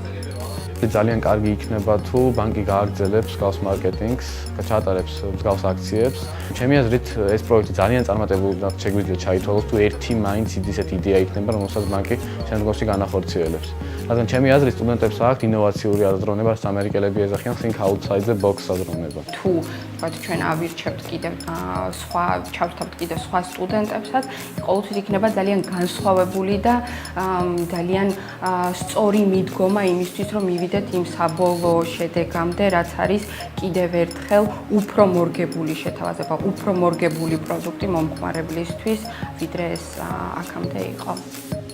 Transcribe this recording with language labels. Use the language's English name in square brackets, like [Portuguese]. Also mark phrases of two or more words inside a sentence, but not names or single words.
[Georgian] ძალიან კარგი იქნება თუ ბანკი გააგრძელებს მსგავს მარკეტინგს, ჩაატარებს მსგავს აქციებს. ჩემი აზრით ეს პროექტი ძალიან წარმატებული და შეგვიძლია ჩაითვალოს თუ ერთი მაინც ისეთი იდეა იქნება, რომელსაც ბანკი შემდგომში განახორციელებს. რადგან ჩემი აზრით სტუდენტებს აქვთ ინოვაციური აზროვნება, რაც ამერიკელები ეძახიან [English] think outside the box [Georgian] აზროვნება. თუ ვთქვათ ჩვენ ავირჩევთ კიდევ ჩავრთავთ კიდევ სხვა სტუდენტებსაც, ყოველთვის იქნება ძალიან განსხვავებული და ძალიან სწორი მიდგომა იმისთვის, რომ მივიდეთ იმ საბოლოო შედეგამდე, რაც არის კიდევ ერთხელ უფრო მორგებული შეთავაზება, უფრო მორგებული პროდუქტი მომხმარებლისთვის, ვიდრე ეს აქამდე იყო.